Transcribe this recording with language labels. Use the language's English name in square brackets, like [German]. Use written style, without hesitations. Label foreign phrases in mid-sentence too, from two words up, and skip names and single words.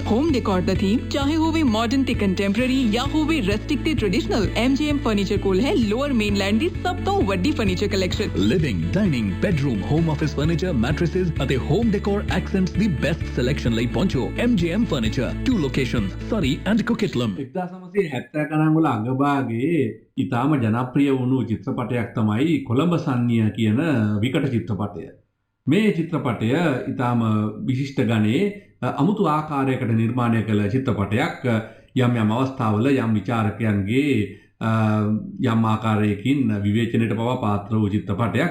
[English] home decor [Punjabi] ਦਾ ਥੀਮ ਚਾਹੇ ਹੋਵੇ ਮਾਡਰਨ ਤੇ ਕੰਟੈਂਪਰੇਰੀ ਜਾਂ ਹੋਵੇ ਰਸਟਿਕ ਤੇ ਟ੍ਰੈਡੀਸ਼ਨਲ, MGM ਫਰਨੀਚਰ ਕੋਲ ਹੈ ਲੋਅਰ ਮੇਨਲੈਂਡ ਦੀ ਸਭ ਤੋਂ ਵੱਡੀ [English] furniture collection. living, dining, bedroom, home office furniture, mattresses [Punjabi] ਅਤੇ [English] home decor accents [Punjabi] ਦੀ [English] best selection [Punjabi] ਲਈ ਪਹੁੰਚੋ MGM ਫਰਨੀਚਰ, [English] 2 locations, Surrey and Coquitlam. [Sinhala] 1970 ගණන් වල අගභාගයේ ඉතාම ජනප්‍රිය වුණු චිත්‍රපටයක් තමයි කොළඹ සන්නිය කියන විකට චිත්‍රපටය. මේ චිත්‍රපටය ඉතාම විශිෂ්ට ගණයේ අමුතු ආකාරයකට නිර්මාණය කළ චිත්‍රපටයක්. යම් යම් අවස්ථාවල යම් විචාරකයන්ගේ යම් ආකාරයකින් විවේචනයට පවා පාත්‍ර වූ චිත්‍රපටයක්.